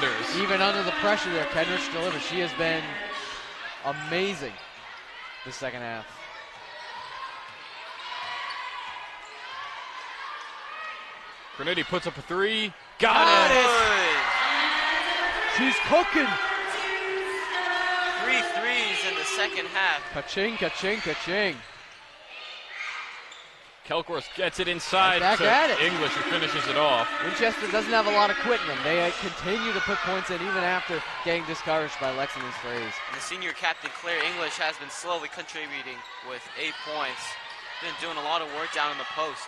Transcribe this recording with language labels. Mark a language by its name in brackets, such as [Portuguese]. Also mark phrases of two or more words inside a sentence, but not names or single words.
[English] Even under the pressure there, Kenrich delivers. She has been amazing the second half. Graniti puts up a three. Got it! She's cooking. 3 threes in the second half. Ka-ching, ka-ching, ka-ching. Kelcourse gets it inside Back to at it. English, who finishes it off. Winchester doesn't have a lot of quit in them. They continue to put points in even after getting discouraged by Lexington's threes. And the senior captain, Claire English, has been slowly contributing with 8 points. Been doing a lot of work down in the post.